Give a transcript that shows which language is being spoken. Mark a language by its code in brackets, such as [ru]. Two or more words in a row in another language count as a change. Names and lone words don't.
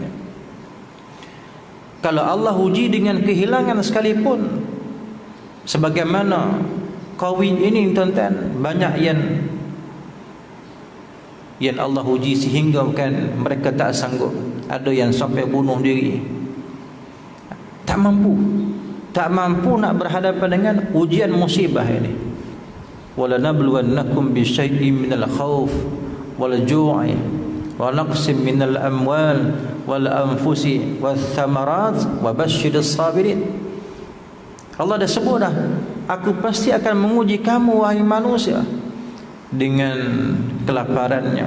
[ms] Kalau Allah uji dengan kehilangan sekalipun, sebagaimana Qawi ini tuan-tuan, banyak yang Allah uji sehingga kan mereka tak sanggup. Ada yang sampai bunuh diri, tak mampu nak berhadapan dengan ujian musibah ini. [ar] ولنبلونكم بشيء من الخوف والجوع ونقص من الأموال والأنفس والثمرات وبشر الصابرين. [ms] Allah dah sebut dah, aku pasti akan menguji kamu wahai manusia dengan kelaparannya.